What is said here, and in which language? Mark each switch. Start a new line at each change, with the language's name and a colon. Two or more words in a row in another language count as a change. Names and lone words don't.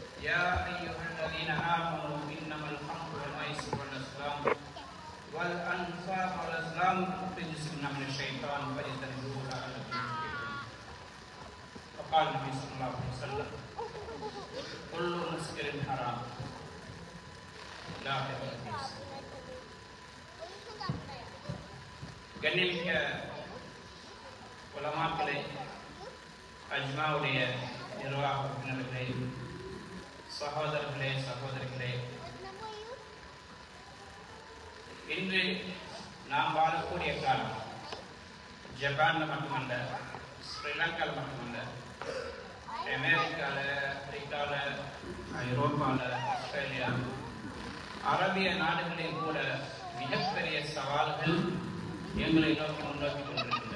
Arabic: يا أيها الذين آمنوا إنما الخمر والميسر والأزلام والأنصاب والأزلام رجس من عمل الشيطان فاجتنبوه لعلكم تفلحون. وقال النبي صلى الله عليه وسلم كل مسكر حرام لا تبغيس.
Tamil: கண்ணியமிக்க உலமாக்களே, அஜ்மாவுடைய நிர்வாக உறுப்பினர்களே, சகோதரர்களே, சகோதரிகளே, இன்று நாம் வாழக்கூடிய காலம் ஜப்பானில் மட்டுமல்ல, ஸ்ரீலங்காவில் மட்டுமல்ல, அமெரிக்காவில், ஆப்பிரிக்காவில், ஐரோப்பாவில், ஆஸ்திரேலியா, அரபிய நாடுகளில் கூட மிகப்பெரிய சவால்கள் எங்களை நோக்கி முன்னோக்கி கொண்டிருக்கின்றன.